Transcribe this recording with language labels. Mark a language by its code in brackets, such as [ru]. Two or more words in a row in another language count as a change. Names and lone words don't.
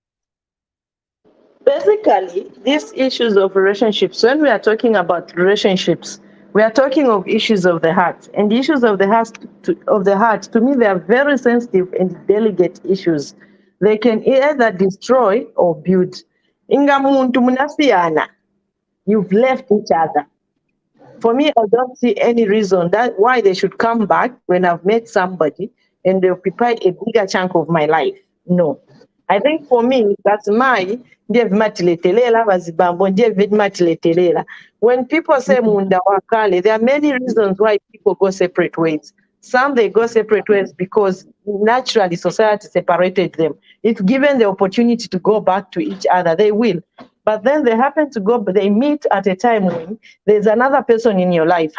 [en] Basically, these issues of relationships, when we are talking about relationships, we are talking of issues of the heart. And the issues of the heart, to me, they are very sensitive and delicate issues. They can either destroy or build. [ny] Inga muntu munasiyana, [en] you've left each other. For me, I don't see any reason that why they should come back when I've met somebody and they occupy a bigger chunk of my life. No. I think for me, that's my when people say [ny] munda wakale, [en] there are many reasons why people go separate ways. Some they go separate ways because naturally society separated them. If given the opportunity to go back to each other, they will. But then they happen to go, but they meet at a time when there's another person in your life.